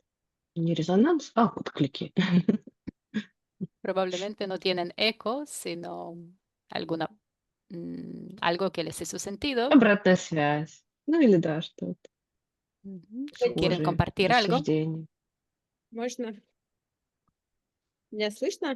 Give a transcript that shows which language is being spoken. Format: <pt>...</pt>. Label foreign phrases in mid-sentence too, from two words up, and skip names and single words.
<ru>Не резонанс, а отклики.</ru> <es>Probablemente no tienen eco, sino alguna, algo que les hizo sentido.</es> <ru>Обратная связь. Ну или да, что-то</ru> <es>¿Quieren</es> <ru>схожие</ru> <es>compartir algo?</es> <ru>рассуждения. Можно? Меня слышно?</ru>